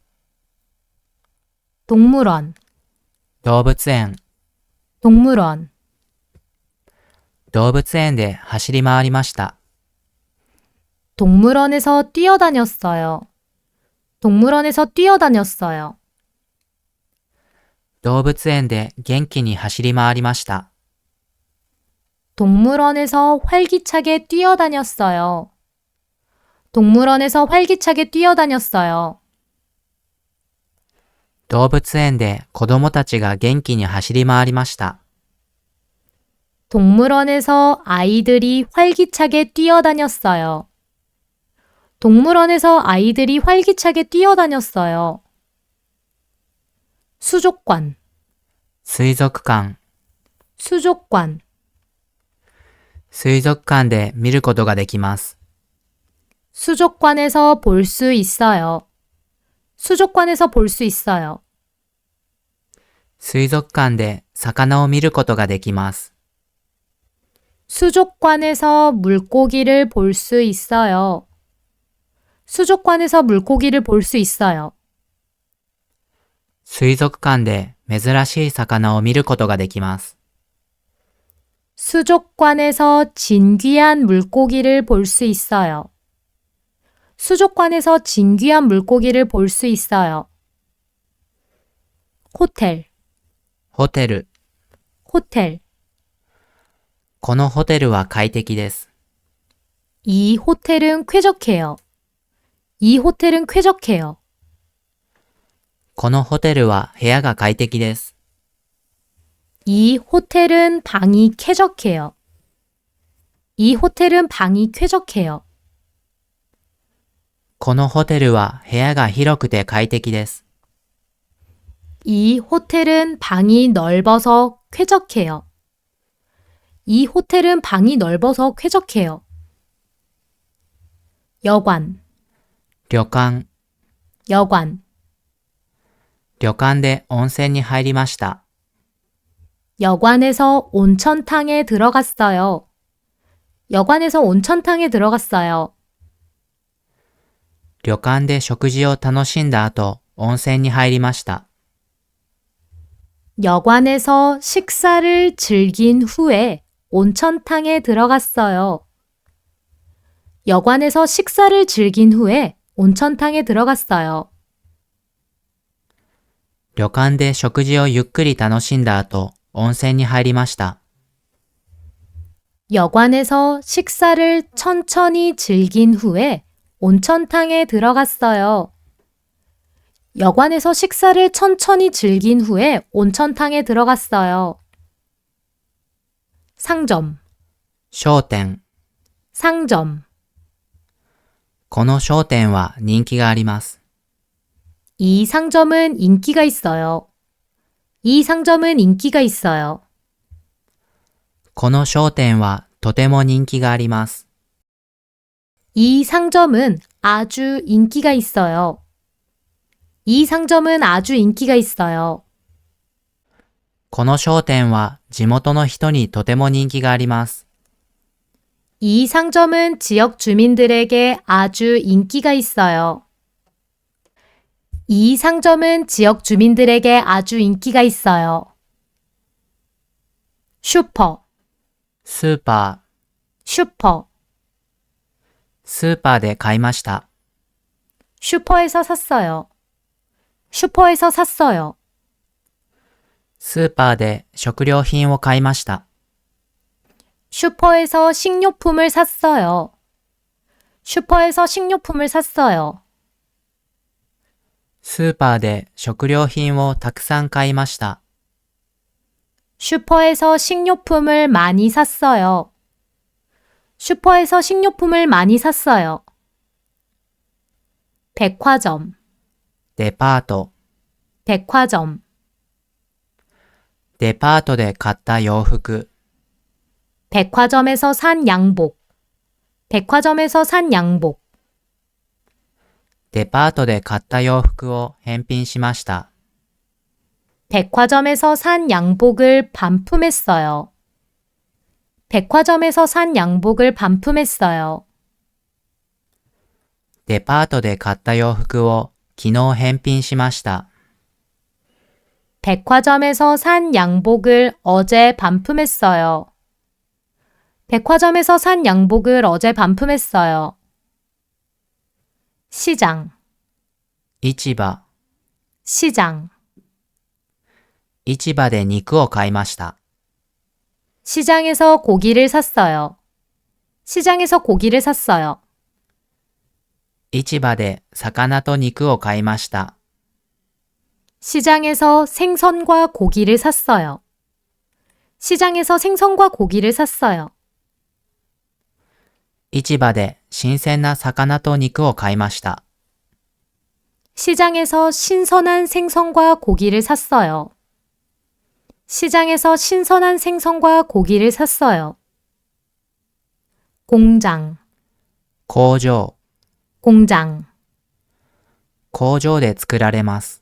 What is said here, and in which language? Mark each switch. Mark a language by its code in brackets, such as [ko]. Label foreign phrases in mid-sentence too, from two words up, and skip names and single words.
[ko] 동물원, [ja] 動物園、 [ko] 동물원. [ja] 動物園で走り回りました。 [ko] 동물원에서 뛰어다녔어요. 동물원에서 뛰어다녔어요. [ja] 動物園で元気に走り回りました。 [ko] 동물원에서 활기차게 뛰어다녔어요. 동물원에서 활기차게 뛰어다녔어요. [ja] 動物園で子供たちが元気に走り回りました。 [ko] 동물원에서 아이들이 활기차게 뛰어다녔어요. 동물원에서 아이들이 활기차게 뛰어다녔어요. 수족관, [ja] 水族館、 [ko] 수족관. [ja] 水族館で見ることができます。 [ko] 수족관에서 볼 수 있어요. 수족관에서 볼 수 있어요. [ja] 水族館で魚を見ることができます。 [ko] 수족관에서 물고기를 볼 수 있어요. 수족관에서 물고기를 볼 수 있어요. [ja] 水族館で珍しい魚を見ることができます。 [ko] 수족관에서 진귀한 물고기를 볼 수 있어요. 수족관에서 진귀한 물고기를 볼 수 있어요. 호텔, [ja] ホテル、 [ko] 호텔. [ja] このホテルは快適です。 [ko] 이 호텔은 쾌적해요. 이 호텔은 쾌적해요. [ja] このホテルは部屋が快適です。 [ko] 이 호텔은 방이 쾌적해요. 이 호텔은 방이 쾌적해요. [ja] このホテルは部屋が広くて快適です。 [ko] 이 호텔은 방이 넓어서 쾌적해요. 이 호텔은 방이 넓어서 쾌적해요. 여관, [ja] 旅館、 [ko] 여관. [ja] 旅館で温泉に入りました。 [ko] 여관에서 온천탕에 들어갔어요. 여관에서 온천탕에 들어갔어요. [ja] 旅館で食事を楽しんだ後、温泉に入りました。 [ko] 여관에서 식사를 즐긴 후에 온천탕에 들어갔어요. 여관에서 식사를 즐긴 후에 온천탕에 들어갔어요. [ja] 旅館で食事をゆっくり楽しんだ後、温泉に入りました。 [ko] 여관에서 식사를 천천히 즐긴 후에 온천탕에 들어갔어요. 여관에서 식사를 천천히 즐긴 후에 온천탕에 들어갔어요. 상점, [ja] 商店、 [ko] 상점. [ja] この商店は人気があります。 [ko] 이 상점은 인기가 있어요. 이 상점은 인기가 있어요. [ja] この商店はとても人気があります。 [ko] 이 상점은 아주 인기가 있어요. 이 상점은 아주 인기가 있어요. [ja] この商店は地元の人にとても人気があります。 [ko] 이 상점은 지역 주민들에게 아주 인기가 있어요. 이 상점은 지역 주민들에게 아주 인기가 있어요. 슈퍼, [ja] スーパ [ko] 슈퍼, [ja] スーパーで買いました。 [ko] 슈퍼에서 샀어요. 슈퍼에서 샀어요. [ja] スーパーで食料品を買いました。 [ko] 슈퍼에서 식료품을 샀어요. 슈퍼에서 식료품을 샀어요. [ja] スーパーで食料品をたくさん買いました。 [ko] 슈퍼에서 식료품을 많이 샀어요. 슈퍼에서 식료품을 많이 샀어요. 백화점, [ja] デパート。 [ko] 백화점, [ja] デパートで買った洋服。 [ko] 백화점에서 산 양복, 백화점에서 산 양복, [ja] デパートで買った洋服を返品しました。 [ko] 백화점에서 산 양복을 반품했어요. 백화점에서 산 양복을 반품했어요. [ja] デパートで買った洋服を昨日返品しました。 [ko] 백화점에서 산 양복을 어제 반품했어요. 백화점에서 산 양복을 어제 반품했어요. 시장, [ja] 市場。 [ko] 시장, [ja] 市場で肉を買いました。 [ko] 시장에서 고기를 샀어요. 시장에서 고기를 샀어요. [ja] 市場で魚と肉を買いました。 [ko] 시장에서 생선과 고기를 샀어요. 시장에서 생선과 고기를 샀어요. [ja] 市場で新鮮な魚と肉を買いました。 [ko] 시장에서 신선한 생선과 고기를 샀어요. 시장에서 신선한 생선과 고기를 샀어요. 공장, [ja] 工場。 [ko] 공장, [ja] 工場で作られます。